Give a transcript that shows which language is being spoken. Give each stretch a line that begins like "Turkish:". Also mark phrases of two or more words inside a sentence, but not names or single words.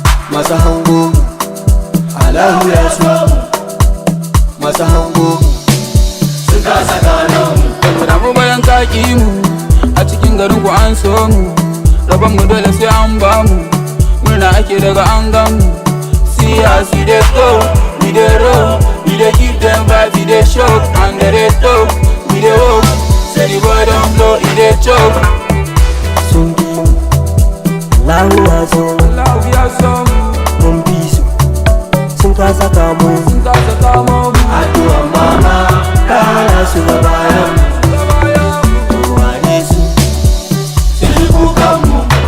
Hausa: Masu hango mu, Allahu ya so mu. Masu hango mu, sun kasa gano mu. Ba mu damu bayan ka ƙi mu, a cikin garin ku an so mu. Rabon mu dole sai an ba mu, murna ake daga an gan mu.
Nigerian Pidgin: See as we dey go, we dey roll, we dey give them vibe, we dey shock, and they dey talk, we dey hope. Say the boy don blow, he dey choke.
Hausa: Sun ƙi mu. Allahu ya so mu. Allahu ya so mu. Mun fi su. Sun kasa kamo mu. Sun kasa kamo mu. Addu'ar mama ta hana su ga bayan mu. Ga bayan mu. To wane su? Su ji kukan mu.